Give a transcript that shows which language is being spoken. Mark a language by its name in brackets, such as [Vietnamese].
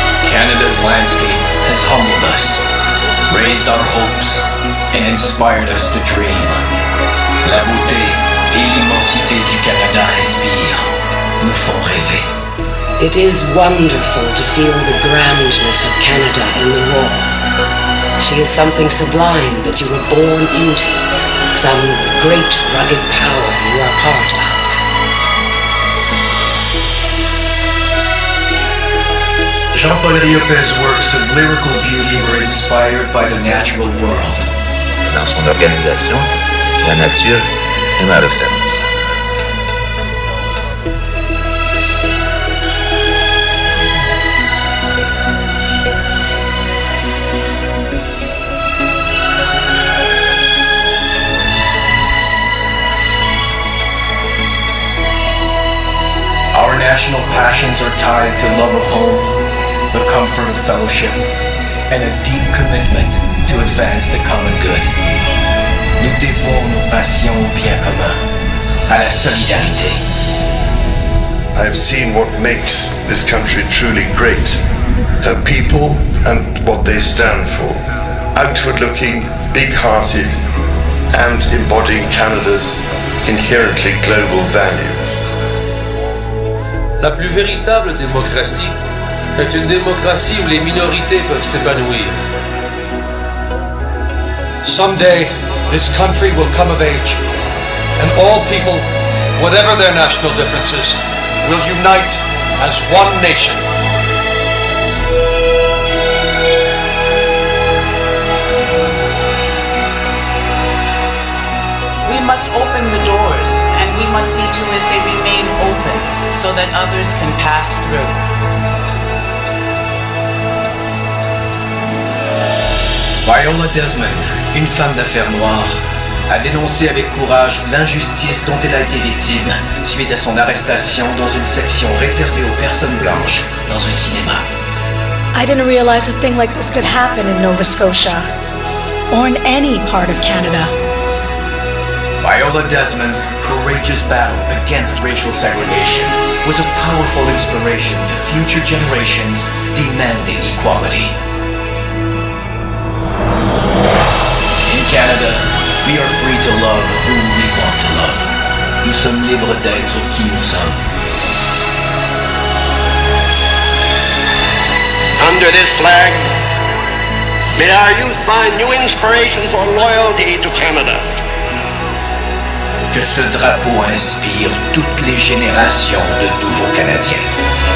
[English] Canada's landscape has humbled us. raised our hopes, and inspired us to dream. [French] La beauté et l'immensité du Canada inspirent, nous font rêver. [English] It is wonderful to feel the grandness of Canada in the war. She is something sublime that you were born into, some great rugged power you are part of. Jean-Paul Riopel's works of lyrical beauty were inspired by the natural world. [French] Dans son organisation, la nature est ma référence. [English] Our national passions are tied to love of home, the comfort of fellowship, and a deep commitment to advance the common good. [French] Nous dévouons nos passions au bien commun, à la solidarité. [English] I've seen what makes this country truly great, her people and what they stand for, outward-looking, big-hearted, and embodying Canada's inherently global values. [French] La plus véritable démocratie est une démocratie où les minorités peuvent s'épanouir. [English] Someday, this country will come of age, and all people, whatever their national differences, will unite as one nation. We must open the doors, and we must see to it they remain open so that others can pass through. [French] Viola Desmond, une femme d'affaires noire, a dénoncé avec courage l'injustice dont elle a été victime suite à son arrestation dans une section réservée aux personnes blanches dans un cinéma. [English] I didn't realize a thing like this could happen in Nova Scotia or in any part of Canada. Viola Desmond's courageous battle against racial segregation was a powerful inspiration to future generations demanding equality. In Canada, we are free to love who we want to love. [French] Nous sommes libres d'être qui nous sommes. [English] Under this flag, may our youth find new inspiration for loyalty to Canada. [French] Que ce drapeau inspire toutes les générations de nouveaux Canadiens.